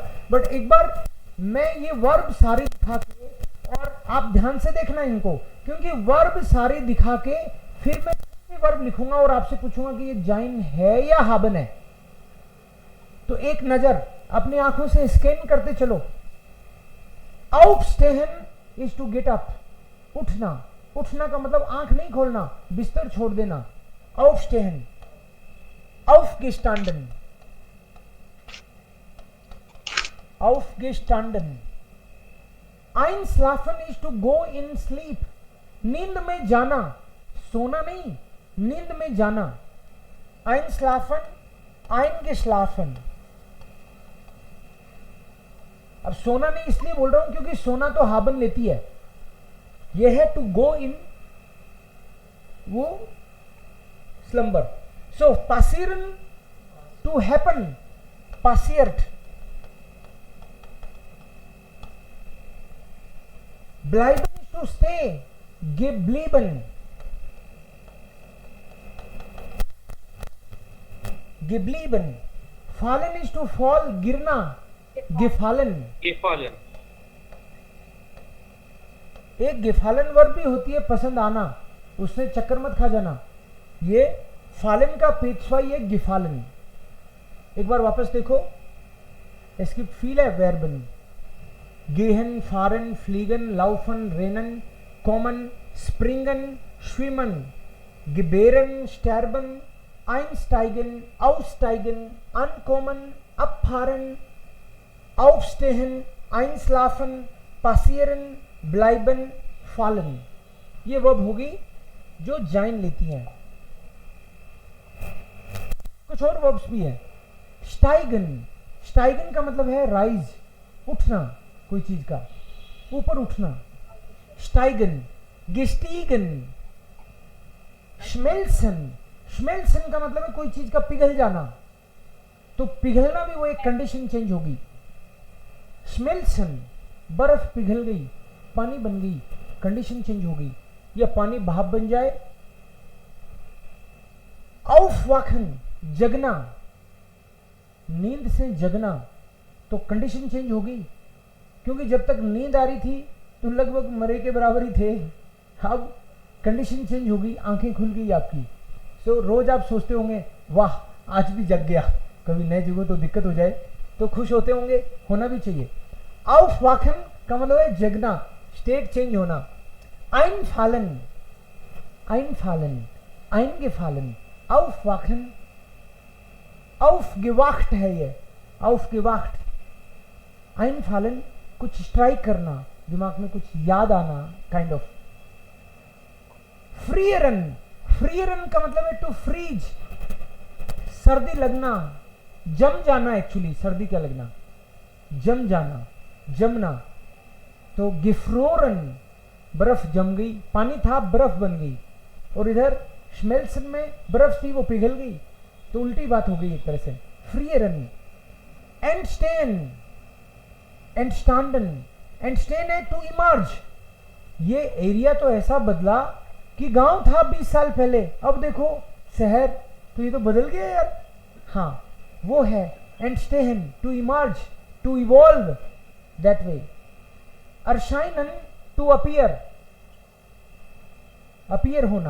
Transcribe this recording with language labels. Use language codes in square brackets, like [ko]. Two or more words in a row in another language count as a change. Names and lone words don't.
[hi] बट एक बार मैं ये वर्ब सारे दिखा के, और आप ध्यान से देखना इनको, क्योंकि वर्ब सारे दिखा के फिर मैं वर्ब लिखूंगा और आपसे पूछूंगा कि ये जाइन है या हाबन है. तो एक नजर अपनी आंखों से स्कैन करते चलो. [en] aufstehen is to get up, उठना. [hi] उठना का मतलब आंख नहीं खोलना, बिस्तर छोड़ देना. [de] aufstehen. aufgestanden. aufgestanden. [en] einschlafen is to go in sleep. [hi] नींद में जाना, सोना नहीं, नींद में जाना. [de] einschlafen. eingeschlafen. [hi] अब सोना नहीं इसलिए बोल रहा हूं क्योंकि सोना तो हाबन लेती है. यह है [en] to go in, वो स्लंबर. सो passieren to happen. [de] passiert. bleiben [en] is to stay. [de] geblieben. geblieben. [en] fallen is to fall. [hi] गिरना. [de] gefallen. Gefallen. [hi] एक गिफालन वर्ब भी होती है पसंद आना, उससे चक्कर मत खा जाना। ये फालन का पेशवाई है गिफालन। एक बार वापस देखो, इसकी फील है वेर्बन। [de] gehen, fahren, fliegen, laufen, rennen, kommen, springen, schwimmen, gebären, sterben, einsteigen, aussteigen, ankommen, abfahren, aufstehen, einschlafen, passieren, bleiben, fallen। [hi] ये वर्ब होगी जो जाइन लेती हैं। कुछ और वर्ब्स भी हैं। स्टाइगन, स्टाइगन का मतलब है राइज, उठना, कोई चीज का ऊपर उठना। [de] steigen, gestiegen, schmelzen, schmelzen [hi] का मतलब है कोई चीज का पिघल जाना, तो पिघलना भी वो एक [en] condition change [hi] होगी। श्मेल्सन, बर्फ पिघल गई, पानी बन गई, [en] condition change [hi] होगी, या पानी भाप बन जाए। aufwachen, जगना, नींद से जगना, तो [en] condition change [hi] होगी, क्योंकि जब तक नींद आ रही थी तो लगभग मरे के बराबर ही थे, अब [en] condition change [hi] होगी, आंखें खुल गई आपकी। सो रोज आप सोचते होंगे वाह आज भी जग गया, कभी नए जगह तो दिक्कत हो जाए तो खुश होते होंगे, होना भी चाहिए। aufwachen का मतलब है जगना, [en] state change [hi] होना। [de] einfallen, einfallen, eingefallen, aufwachen, aufgewacht [hi] है ये, [de] aufgewacht। [hi] einfallen कुछ स्ट्राइक करना, दिमाग में कुछ याद आना, [en] kind of. [de] frieren, frieren [hi] का मतलब है [en] to freeze, [hi] सर्दी लगना, जम जाना। एक्चुअली सर्दी क्या लगना, जम जाना, जमना। तो गिफ्रोरन, बर्फ जम गई, पानी था बर्फ बन गई, और इधर श्मेल्सन में बर्फ थी वो पिघल गई, तो उल्टी बात हो गई एक तरह से। [de] frieren, entstehen, entstanden, entstehen है [en] to emerge. [hi] ये एरिया तो ऐसा बदला कि गांव था 20 साल पहले, अब देखो शहर, तो ये तो बदल गया यार। हाँ वो है [en] एंडस्टेन, to emerge, to evolve, that way. erscheinen, to appear, appear होना।